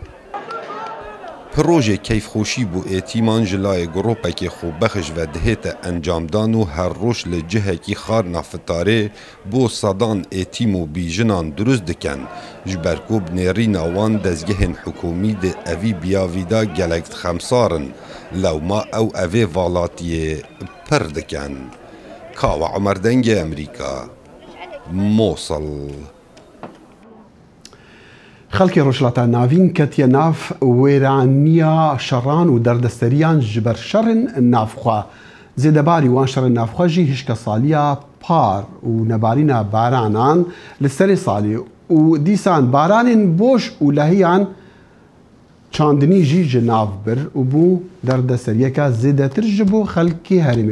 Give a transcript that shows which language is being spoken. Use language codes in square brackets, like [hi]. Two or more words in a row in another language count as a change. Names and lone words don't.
[ku] Projê keyfxweşî bû êtîman ji layê gropekê xwebexiş ve dihête encamdan û her roj li cihekî xarina fitarê bo sedan êtîm û bîjinan durust dikin ji ber ku bi nêrîna wan dezgehên hikûmî di evî biyavî da gelek dixemsarin lewma ew evê valatiyê pir dikin. Kawa Emer Dengê Amerîka Mosul. خەڵکی ڕۆژهەڵاتە ناوین کەتیە ناف وێرانیە شەڕان و دەردەستەریان ji ber şerên navxwe zêdebarî wan şerên navxwe jî hişka saliya par û nebarîna baranan li serê salê û dîsan baranên boş û lehiyan çandinî jî ji nav bir û bû derdesseriyeka zêdetir ji bo xelkê herêmê.